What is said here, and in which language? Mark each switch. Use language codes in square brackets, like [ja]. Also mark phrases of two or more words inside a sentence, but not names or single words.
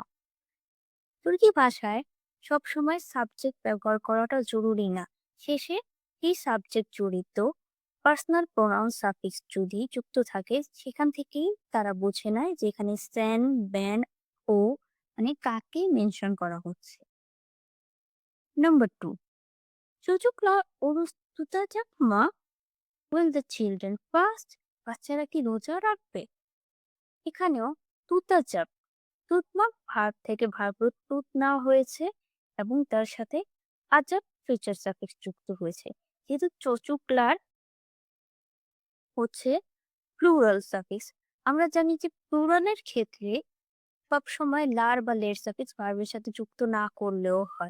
[bn] তুর্কি ভাষায় সবসময় সাবজেক্ট ব্যবহার করাটা জরুরি না, শেষে এই সাবজেক্ট জড়িত [en] personal pronoun suffix [bn] যদি যুক্ত থাকে সেখান থেকেই তারা বুঝে নেয় যে এখানে [tr] sen ben o [bn] মানে কাকে মেনশন করা হচ্ছে। নাম্বার 2, [tr] Çocuklar oruç tutacak mı? [en] Will the children fast? [bn] বাচ্চারা কি রোজা রাখবে? এখানেও [tr] tutacak tutmak [bn] ভার্ব থেকে ভার্ব তুত নেওয়া হয়েছে এবং তার সাথে আজাব [en] future suffix [bn] যুক্ত হয়েছে। যেহেতু চচুকলার হচ্ছে [en] plural suffix, [bn] আমরা জানি যে প্লুরালের ক্ষেত্রে সবসময় লার বা লের সাফিক্স ভার্বের সাথে যুক্ত না করলেও হয়।